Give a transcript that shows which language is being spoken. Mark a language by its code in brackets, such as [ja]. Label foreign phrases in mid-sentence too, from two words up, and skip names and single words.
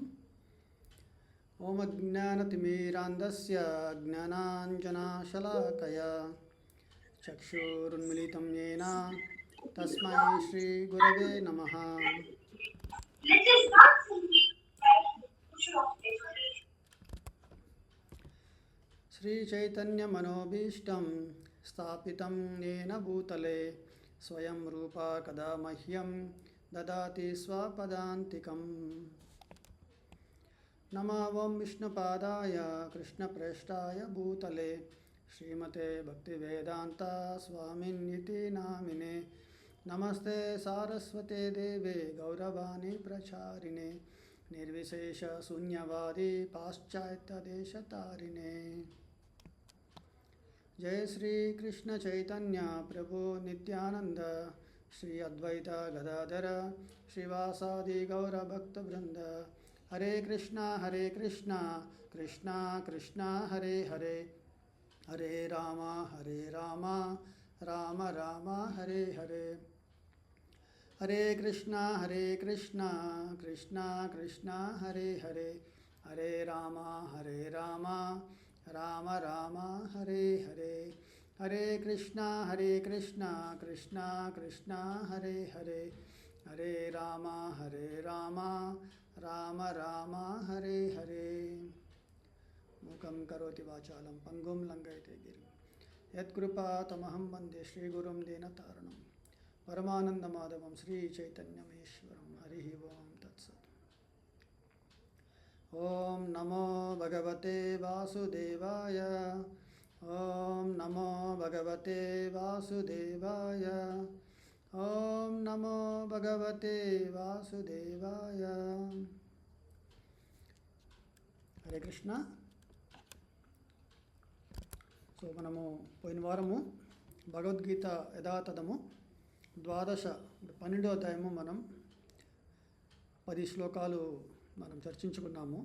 [sa] ఓం అజ్ఞానతిమిరాంధస్య జ్ఞానాంజనాశలాకయా చక్షురున్మిళితం యేన తస్మై శ్రీ గురవే నమః. శ్రీచైతన్యమనోభీష్టం స్థాపితం येन భూతలే స్వయం రూపా కదా మహ్యం దదాతి స్వపదాంతికం. నమో ఓం విష్ణుపాదాయ కృష్ణప్రేష్ఠాయ భూతలే శ్రీమతే భక్తివేదాంత స్వామిన్నితి నామినే. నమస్తే సారస్వతే దేవే గౌరవాణి ప్రచారిణే నిర్విశేష శూన్యవాది పాశ్చాత్యదేశతారిణే. जय श्री कृष्ण चैतन्य प्रभु नित्यानंद श्री अद्वैत गदाधर श्रीवासादि गौर भक्त वृंद. हरे कृष्णा कृष्णा कृष्णा हरे हरे हरे राम राम राम हरे हरे. हरे कृष्णा कृष्णा कृष्णा हरे हरे हरे राम राम राम हरे हरे. हरे कृष्णा कृष्णा कृष्णा हरे हरे हरे राम राम राम हरे हरे. मूकं करोति वाचालं पंगुं लंघयते गिरिं यत्कृपातमहं वन्दे श्रीगुरुं दीनतारणं परमानन्दमाधवं श्रीचैतन्यमीश्वरं. हरिः ओं तत्सत्. ओम नमो भगवते वासुदेवाय. ओम नमो भगवते वासुदेवाय. ओम नमो भगवते वासुदेवाय. हरे कृष्ण. [te] సో మనము పోయిన వారము భగవద్గీత యథాతథము 12వ అధ్యాయము మనం 10 శ్లోకాలు మనం చర్చించుకున్నాము.